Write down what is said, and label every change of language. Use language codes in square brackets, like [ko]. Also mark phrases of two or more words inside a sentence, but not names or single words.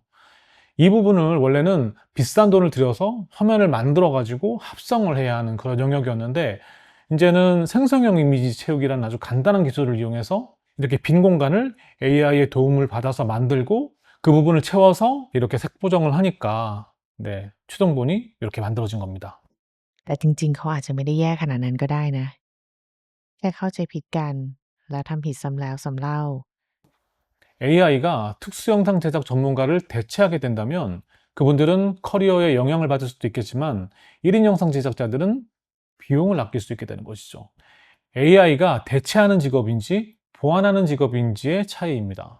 [ko] 이 부분을 원래는 비싼 돈을 들여서 화면을 만들어 가지고 합성을 해야 하는 그런 영역이었는데 이제는 생성형 이미지 채우기라는 아주 간단한 기술을 이용해서 이렇게 빈 공간을 AI의 도움을 받아서 만들고 그 부분을 채워서 이렇게 색 보정을 하니까 최종본이 이렇게 만들어진 겁니다. [th] แต่จริงๆเขาอาจจะไม่ได้แย่ขนาดนั้นก็ได้นะแค่เข้าใจผิดกันแล้วทำผิดซ้ำแล้วซ้ำเล่า [ko] AI가 특수 영상 제작 전문가를 대체하게 된다면 그분들은 커리어에 영향을 받을 수도 있겠지만 1인 영상 제작자들은 비용을 아낄 수 있게 되는 것이죠. AI가 대체하는 직업인지 보완하는 직업인지의 차이입니다.